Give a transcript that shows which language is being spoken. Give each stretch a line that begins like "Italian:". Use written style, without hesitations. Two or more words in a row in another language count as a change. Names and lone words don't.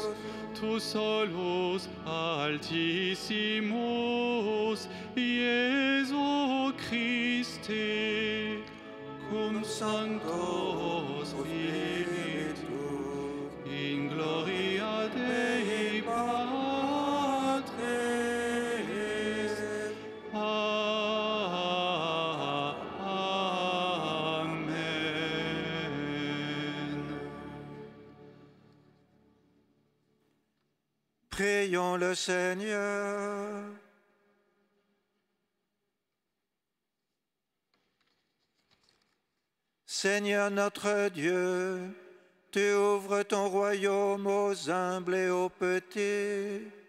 Latin: tu solus altissimus, Iesu Christe, cum Sancto Spiritu, in gloria Dei Patris. Amen.
French: Prions le Seigneur. Seigneur notre Dieu, tu ouvres ton royaume aux humbles et aux petits.